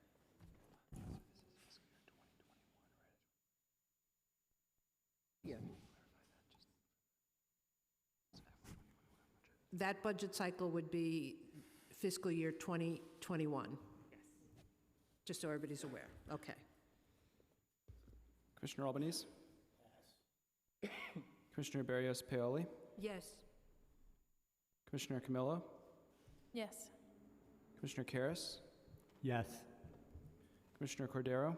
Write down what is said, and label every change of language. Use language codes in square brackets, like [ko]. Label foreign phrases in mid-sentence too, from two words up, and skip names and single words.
[en] Yeah. That budget cycle would be fiscal year 2021? Yes. Just so everybody's aware. Okay. Commissioner Albanese? Yes. Commissioner Barrios Paoli? Yes. Commissioner Camillo? Yes. Commissioner Karas? Yes. Commissioner Cordero?